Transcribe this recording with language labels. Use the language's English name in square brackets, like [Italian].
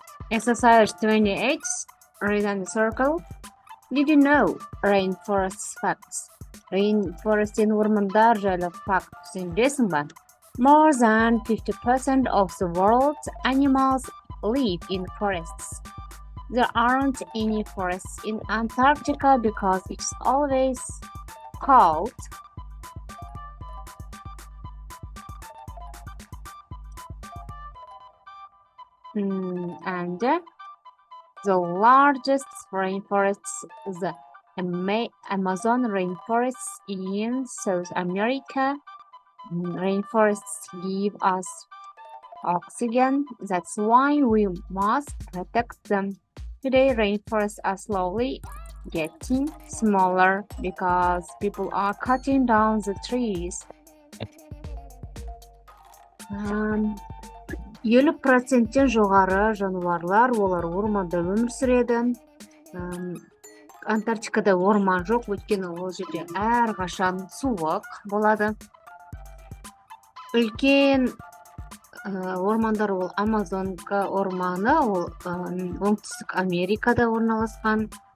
[English] Exercise 28, read and circle. Did you know rainforest facts? [Kazakh] Rainforest ормандар жайлы факт түсінесің бе? [English] More than 50% of the world's animals live in forests. There aren't any forests in Antarctica because it's always cold. And the largest rainforests, the Amazon rainforests in South America. Rainforests give us oxygen. That's why we must protect them. Today, rainforests are slowly getting smaller because people are cutting down the trees. [Kazakh] 50%-тен жоғары жануарлар, олар орманда өмір сүреді. Антарктикада орман жоқ, өйткені ол жерде әрқашан суық болады. Үлкен ормандар ол Амазонка орманы, ол оңтүстік Америкада орналасқан.